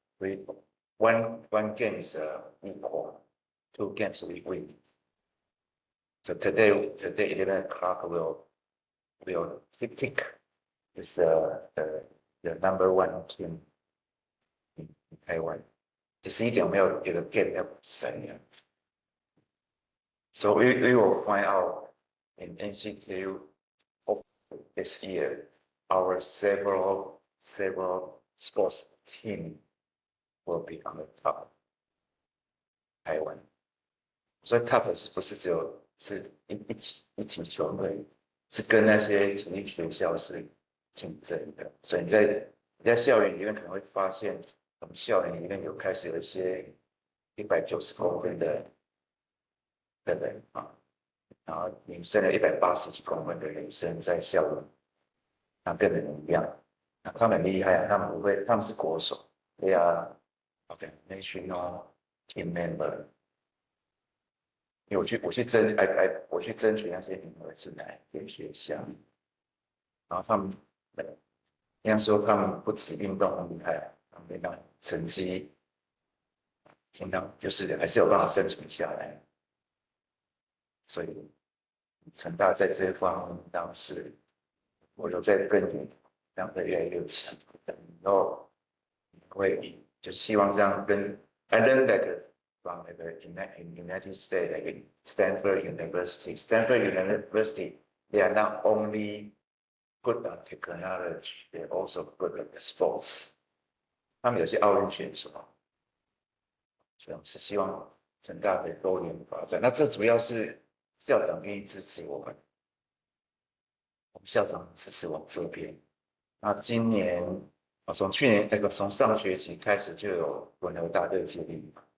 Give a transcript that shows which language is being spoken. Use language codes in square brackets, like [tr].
[en] We one game is equal, 2 games we win. So today 11 o'clock we'll pick is the number 1 team in Taiwan. [zh] 11点我们有一个 game 要比赛。 [en] So we will find out in NCTU this year our several sports team will be on the top. Taiwan. [zh] 所以 top 不是只有是一起球队，是跟那些体育学校是竞争的。所以你在校园里面可能会发现，我们校园里面开始有一些190公分的人然后女生有180几公分的女生在校园，跟人一样。他们很厉害他们不会，他们是国手。 [en] They are national team member. [zh] 因为我去争取那些名额进来给学校，然后他们应该说他们不止运动很厉害，他们那成绩，相当就是还是有办法生存下来。所以成大在这方面当时我有在耕耘，让它越来越强，然后会就希望这样跟 [en] I learned that from in United States, like Stanford University. Stanford University, they are not only good at technology, they're also good at sports. [zh] 他们有些奥运选手，所以我们是希望成大的多元发展。那这主要是校长愿意支持我们，我们校长支持往这边。那今年从上学期开始就有混合大队接力。